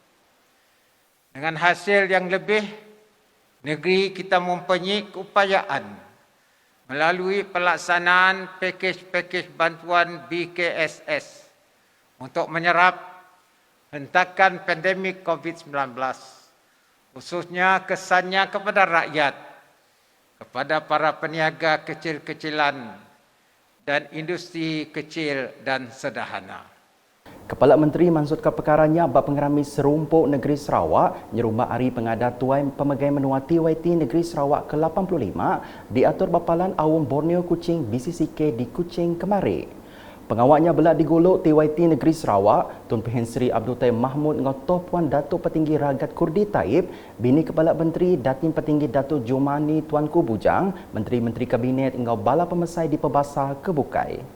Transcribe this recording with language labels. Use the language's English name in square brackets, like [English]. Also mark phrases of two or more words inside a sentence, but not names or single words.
[Malay] Dengan hasil yang lebih, negeri kita mempunyai keupayaan melalui pelaksanaan pakej-pakej bantuan BKSS untuk menyerap hentakan pandemik COVID-19, khususnya kesannya kepada rakyat, kepada para peniaga kecil-kecilan dan industri kecil dan sederhana. [Iban] Kepala Menteri maksudkan perkaranya bab pengerami serumpuk negeri Sarawak nyerumbak hari pengadatuan pemegai menua TYT negeri Sarawak ke-85 diatur bapalan awam Borneo Kuching BCCK di Kuching kemarin. Pengawaknya belak digolok TYT Negeri Sarawak, Tun Pehin Sri Abdul Taib Mahmud ngotoh Puan Datuk Petinggi Ragat Kurdi Taib, bini Kepala Menteri Datin Petinggi Datuk Jumani Tuanku Bujang, Menteri-Menteri Kabinet engau bala pemesai di Pebasar Kebukai.